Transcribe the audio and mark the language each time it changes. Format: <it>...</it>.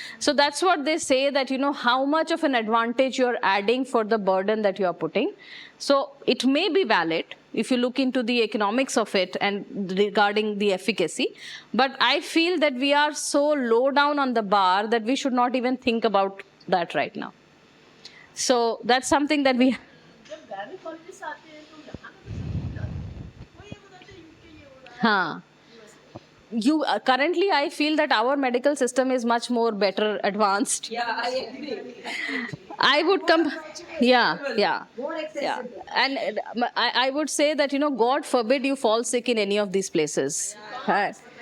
<en>So that's what they say, that how much of an advantage you're adding for the burden that you are putting. So it may be valid if you look into the economics of it and regarding the efficacy. But I feel that we are so low down on the bar that we should not even think about that right now. So that's something that we...</en> <hi>जब gynecologists आते हैं तो यहाँ का तो सब कुछ आता है। वो ये बताते हैं UK ये हो रहा है। हाँ.</hi> <en>Currently I feel that our medical system is much more better advanced. Yeah, I agree. I would come, yeah. More accessible. And I would say that, God forbid you fall sick in any of these places. Because</en>